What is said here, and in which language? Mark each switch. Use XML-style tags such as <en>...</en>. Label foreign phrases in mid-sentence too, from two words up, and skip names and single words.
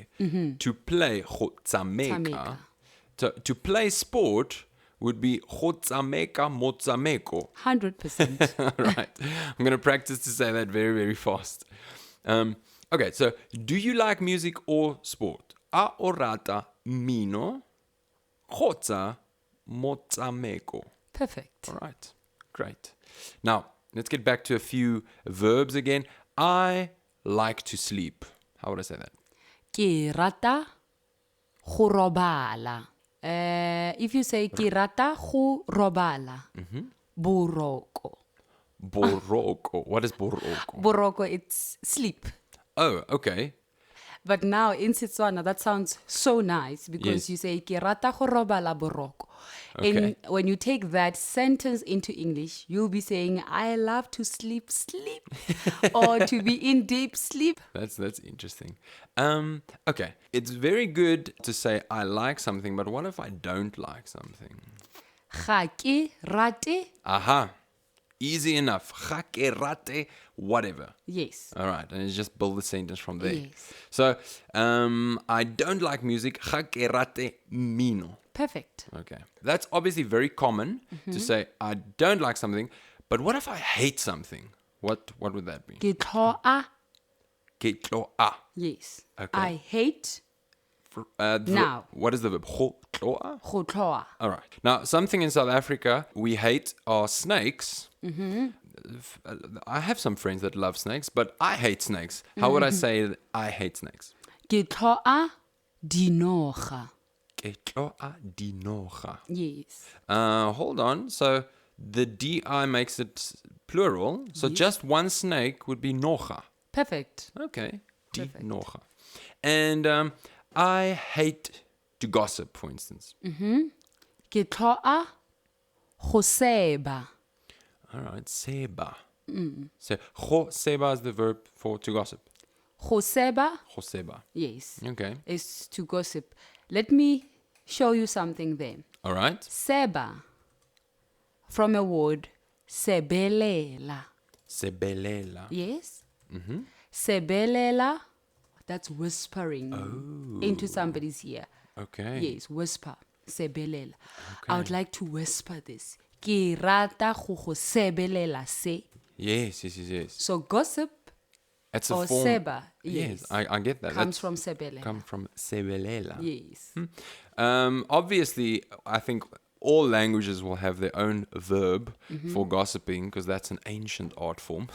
<en>To play</en> <tn>Tsameka.</tn> <en>to play sport would be motsameko. 100%. Right. I'm going to practice to say that very, very fast. Okay, so do you like music or sport?</en> <tn>A orata mino kgotsa motsameko.</tn> <en>Perfect. All right, great. Now, let's get back to a few verbs again. I like to sleep. How would I say that?</en> <tn>Ke rata go robala.</tn> <en>If you say</en> <tn>ke rata go robala, boroko. Boroko.</tn> <en>What is boroko?</en> <tn>Boroko,</tn> <en>it's sleep. Oh, okay. But now in Setswana, that sounds so nice because Yes. you say</en> <tn>ke rata go robala boroko.</tn> <en>Okay. And when you take that sentence into English, you'll be saying, I love to sleep, or to be in deep sleep. That's interesting. Okay. It's very good to say I like something, but what if I don't like something?</en> <tn>Ga ke rate</tn> <en>Aha. Easy enough.</en> <tn>Ga ke rate</tn> <en>whatever. Yes. All right, and you just build the sentence from there. Yes. So, I don't like music.</en> <tn>Ga ke rate mmino.</tn> <en>Perfect. Okay. That's obviously very common to say I don't like something, but what if I hate something? What would that be?</en> <tn>Ke tloa. Ke tloa.</tn> <en>Yes. Okay. I hate The Now. What is the verb?</en> <tn>Go tloa? go tloa.</tn> <en>All right. Now, something in South Africa we hate are snakes. I have some friends that love snakes, but I hate snakes. How would I say I hate snakes?</en> <tn>Ke tloa dinoga. Ke tloa dinoga.</tn> <en>Yes. Hold on. So the di makes it plural. So just one snake would be noga. Perfect. Okay. Di Perfect.</en> <tn>noga.</tn> <en>And I hate to gossip, for instance.</en> <tn>Ke tloa go seba.</tn> <en>All right. Seba. So</en> <tn>go seba</tn> <en>is the verb for to gossip.</en> <tn>Go seba. Go seba.</tn> <en>Yes. Okay. Is to gossip. Let me show you something there. All right. Seba. From a word sebelela.</en> <tn>Sebelela.</tn> <en>Yes. Sebelela. That's whispering into somebody's ear. Okay. Yes, whisper. Sebelela. I would like to whisper this.</en> <tn>Ke rata go go sebelela se.</tn> <en>Yes. So gossip It's a or form.</en> <tn>seba.</tn> <en>Yes, Yes. I get that. Comes That's from sebelela. come from sebelela. Yes. Obviously, I think all languages will have their own verb for gossiping because that's an ancient art form.</en>